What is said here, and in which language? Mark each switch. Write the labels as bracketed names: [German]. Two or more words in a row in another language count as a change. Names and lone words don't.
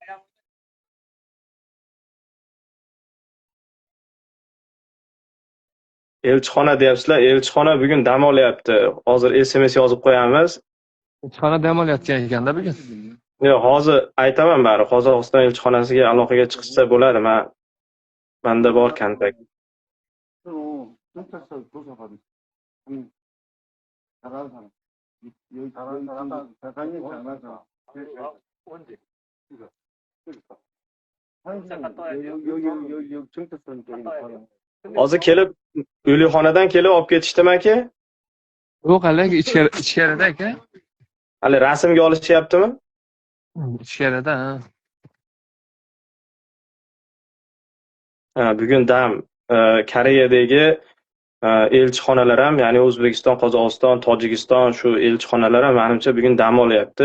[Uzbek] Elchixona deyapsizlar. Elchixona bugun dam olyapti. Hozir SMS yozib qo'yamiz. Elchixona dam olayotgan ekanda bugun. Yo'q, hozir aytaman bari. Qozog'iston elchixonasiga aloqaga chiqishsa bo'ladi. Menda bor kontakt. [Korean] 경찰서 조사받은 잘하는 사람 여기 잘하는 사람 사장님 잘하는 사람 언제? 여기 경찰서 쪽에 사람 [Uzbek] Hozir kelib o'likxonadan kelib olib ketishdimi aka? Yo'q, hali ichkarida aka. Hali rasmga olishyaptimi? Ichkarida. Bugun dam Koreyadagi elchixonalar ham, ya'ni O'zbekiston, Qozog'iston, Tojikiston shu elchixonalar ham menimcha bugun dam olyapti.